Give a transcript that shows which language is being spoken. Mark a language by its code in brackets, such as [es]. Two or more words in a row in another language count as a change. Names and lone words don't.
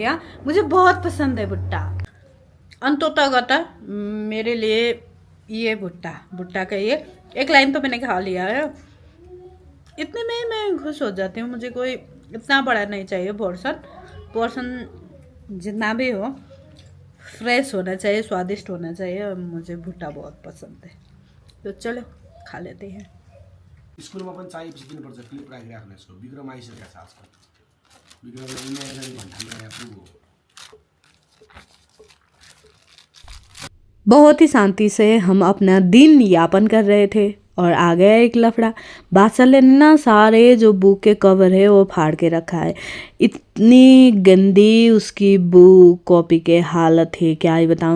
[hi] हाँ, मुझे बहुत पसंद है भुट्टा। अंततः मेरे लिए ये भुट्टा का ये एक लाइन तो मैंने खा लिया है। इतने में मैं खुश हो जाती हूँ। मुझे कोई इतना बड़ा नहीं चाहिए पोर्शन जितना भी हो फ्रेश होना चाहिए, स्वादिष्ट होना चाहिए, और मुझे भुट्टा बहुत पसंद है। तो चलो खा लेते हैं। [ne] स्कुलमा पनि चाहिएपछि दिनुपर्छ, क्लिप राखिराख्नु यसको। विक्रम आइसकेको छ आजकल। विक्रमले इन्याइजन घन्टामा यहाँ पुग्यो। [hi] बहुत ही शांति से हम अपना दिन यापन कर रहे थे और आ गया एक लफड़ा। बादशाह ने ना सारे जो बुक के कवर है वो फाड़ के रखा है। इतनी गंदी उसकी [en] book copy [hi] के हालत है, क्या ही बताऊँ।